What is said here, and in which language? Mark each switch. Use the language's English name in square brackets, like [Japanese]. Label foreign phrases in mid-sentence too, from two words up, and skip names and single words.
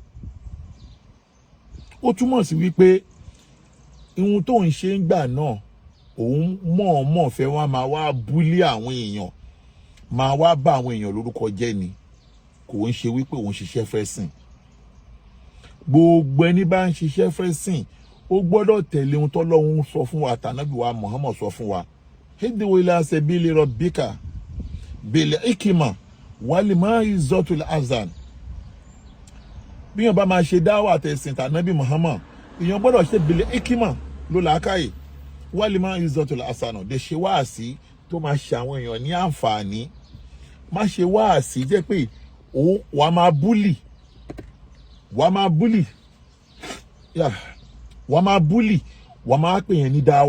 [Yoruba] Ó túmọ̀ sí wípé ihun tó ń ṣe ń gbà náà òun mọ̀ọ́mọ̀ fẹ́ wá máa wá búlí àwọn èèyàn máa wá bá àwọn èèyàn lórúkọ jẹ́ ni kò ń ṣe wípé òun ṣiṣẹ́ fẹ́ sìn. Gbogbo ẹni bá ń ṣiṣẹ́ fẹ́ sìn ó gbọ́dọ̀ tẹ̀lé ohun tọ́lọ́hun sọ fún wa tànábì wa Muhammad sọ fún wa. [Arabic] ادع إلى سبيل ربك بالحكمة والموعظة الحسنة. [Yoruba] Bí yàn bá máa ṣe dáwà tẹ̀sìn tànábì Muhammad, èèyàn gbọ́dọ̀ ṣe [Arabic] بالحكمة [Yoruba] ló làákàyè [Arabic] والموعظة الحسنة. [Yoruba] De ṣe wáàsí tó máa ṣe àwọn èèyàn ní àǹfààní. Má ṣe wáàsí jẹ́ pé wàá máa búlì wàá máa búlì wàá máa pè yẹn ní dáwà.